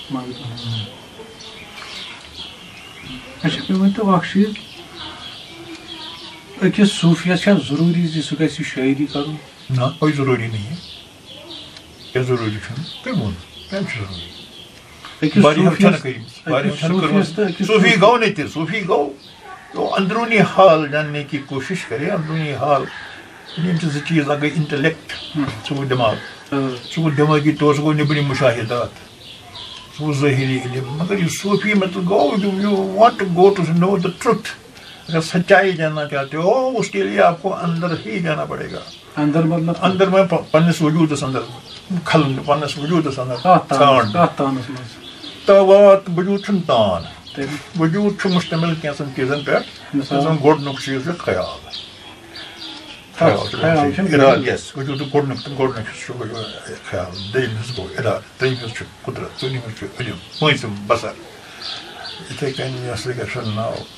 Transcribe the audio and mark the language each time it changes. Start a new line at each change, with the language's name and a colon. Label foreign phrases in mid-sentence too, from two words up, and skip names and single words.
Kashmiri: اچھا مےٚ ؤنۍتو اکھ چیٖز أکِس صوٗفیَس چھا ضروٗری زِ سُہ گژھِ شٲعری کرُن
Urdu: نہ کوئی ضروٗری نہیں
Kashmiri: کیٛاہ ضروٗری چھُنہٕ کٔمۍ ووٚن کیٛاہ چھُ ضروٗری صوٗفی گوٚو نہٕ تہِ صوٗفی گوٚو
Urdu: اندروٗنی حال جاننے کی کوٗشش کرے
Kashmiri: اندروٗنی حال یِم چھِ 2 چیٖز اکھ گٔے انٹلیکٹ سُہ گوٚو دٮ۪ماغ سُہ گوٚو دٮ۪مٲغی طور سُہ گوٚو نیٚبرِم مُشاہِدات سُہ گوٚو ظٲہری علم مگر یہِ صوٗفی مطلب گوٚو
English: you want to go to know the truth
Urdu: اگر سچائی جاننا چاہتے ہو اس کے لیے آپ کو اندر ہی جانا پڑے گا
Kashmiri: اندر میں پننس وجوٗدس اندر کھلُن پننس وجوٗدس اندر وات وجوٗد چھُنہٕ تان وجوٗد چھُ مُشتمل کینٛژن چیٖزن پٮ۪ٹھ گۄڈنیُک چیٖز چھُ خیال ارادہ یس وجود گۄڈنیُک خیال دوٚیِم حظ گوٚو ارادٕ ترٛیٚیِم حظ چھُ قُدرت ژوٗرِم حظ چھُ علم پوٗنٛژِم بصر یِتھَے کٔنۍ یۄس کیٛاہ چھُ ناو